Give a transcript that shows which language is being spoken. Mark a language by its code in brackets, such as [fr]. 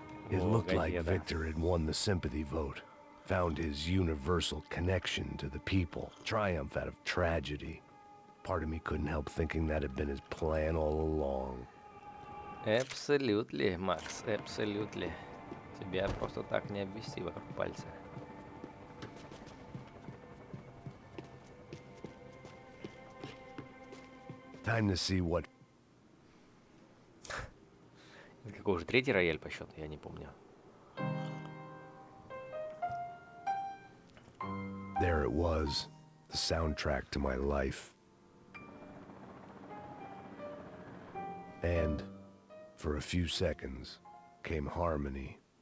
[en] It looked like Victor had won the sympathy vote. Found his universal connection to the people. Triumph out of tragedy. Part of me couldn't help thinking that had been his plan all along. Absolutely, Макс, absolutely. [ru] Тебя просто так не обвести вокруг пальца. [en] Time to see what... [ru] Какой уже третий рояль по счету, я не помню. [en] There it was, the soundtrack to my life. And, for a few seconds, came harmony.